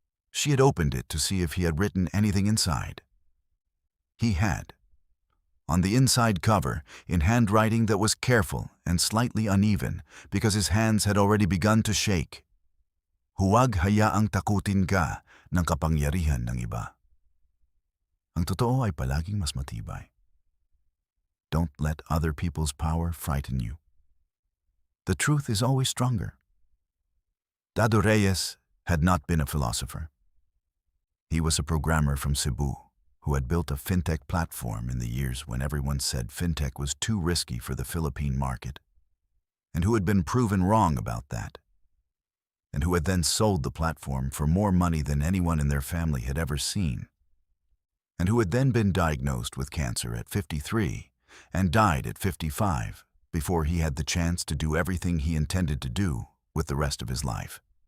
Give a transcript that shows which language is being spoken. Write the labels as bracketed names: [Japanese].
[English] She had opened it to see if he had written anything inside. He had. On the inside cover, in handwriting that was careful and slightly uneven because his hands had already begun to shake, [Filipino] "Huwag hayaang takutin ka ng kapangyarihan ng iba. Ang totoo ay palaging mas matibay. [English] Don't let other people's power frighten you. The truth is always stronger." Dado Reyes had not been a philosopher. He was a programmer from Cebu who had built a fintech platform in the years when everyone said fintech was too risky for the Philippine market, and who had been proven wrong about that, and who had then sold the platform for more money than anyone in their family had ever seen, and who had then been diagnosed with cancer at 53 and died at 55 before he had the chance to do everything he intended to do with the rest of his life.